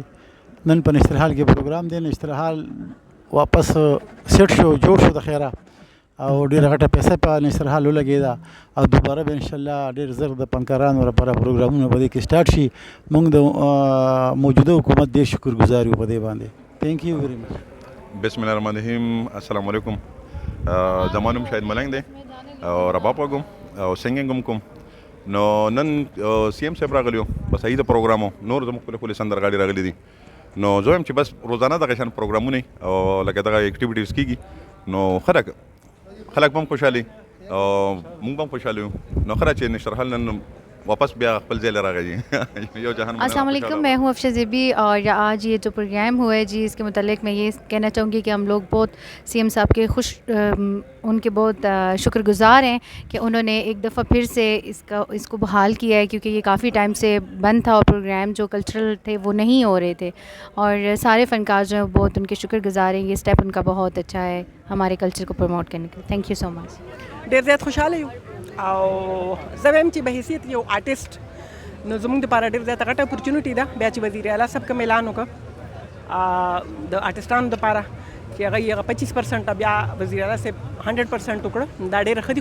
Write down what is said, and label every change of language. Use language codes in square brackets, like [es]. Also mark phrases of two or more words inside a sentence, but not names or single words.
[ps] نن په نشترحال کې پروګرام دی، نشترحال واپس سیټ شو، جوړ شو د خیره، او ډېره غټه پیسه په نشترحال ولګېده، او دوباره به انشاءالله ډېر زر د فنکارانو لپاره پروګرامونه په دې کې سټارټ شي۔ موږ د موجوده حکومت ډېر شکرګزار یو په دې باندې۔ [en] Thank you very much. [ar] بسم الله الرحمن الرحیم، السلام علیکم۔ [ps] زما نوم شاهد ملنګ دی او رباب وږم او سنګینګ هم کوم. نو نن سی ایم صاحب راغلی و، بس صحیح د پروګرام و، نور زموږ ښکلې سندرغاړي راغلي دي، نو زه وایم چې بس روزانه دغه شان پروګرامونه او لکه دغه اکټیویټیز کېږي، نو خلک به هم خوشحالي او موږ به هم خوشحاله یو، نو ښه ده چې نشترحال نن واپس بیا خپل ځای له راغی۔ [ar] السلام علیکم، [ur] میں ہوں افشا زیبی، اور آج یہ جو پروگرام ہوا ہے جی، اس کے متعلق میں یہ کہنا چاہوں گی کہ ہم لوگ بہت سی ایم صاحب کے ان کے بہت شکر گزار ہیں کہ انہوں نے ایک دفعہ پھر سے اس کو بحال کیا ہے، کیونکہ یہ کافی ٹائم سے بند تھا، اور پروگرام جو کلچرل تھے وہ نہیں ہو رہے تھے، اور سارے فنکار جو ہیں بہت ان کے شکر گزار ہیں۔ یہ اسٹیپ ان کا بہت اچھا ہے ہمارے کلچر کو پروموٹ کرنے کے لیے۔ [en] Thank you so much. [ps] ډېر زیات خوشحاله یو، او زه وایم چې به حیثیت یو آرټسټ نو زموږ دپاره ډېر زیاته غټه اپورچونټي ده. بیا چې وزیر اعلی صاحب کوم اعلان وکړ د آرټسټانو دپاره چې هغه یې 25% بیا وزیر اعلی صاحب 100% وکړه، دا ډېره ښه دي.